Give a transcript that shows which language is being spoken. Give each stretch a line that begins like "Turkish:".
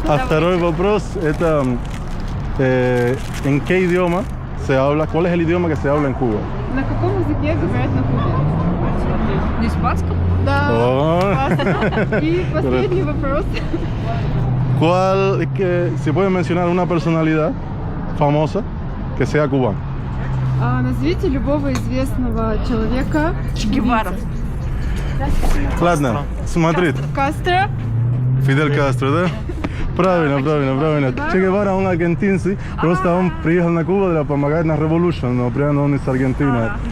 Russian: А второй вопрос, это
Spanish: ¿en qué idioma se habla? ¿Cuál es el idioma que se habla en Cuba?
Russian: На каком языке говорят на Кубе? На испанском? Да. Oh. Классно. И последний вопрос.
Spanish: ¿Cuál, si pueden mencionar una personalidad famosa que sea cubana?
Russian: Назовите любого известного человека. Че Гевара. Ладно, смотри, Кастро. Фидель Кастро, да? Правильно, правильно, правильно. Че Гевара, он аргентинский, просто он приехал на Кубу для помогать на революцию, но прямо он из Аргентины.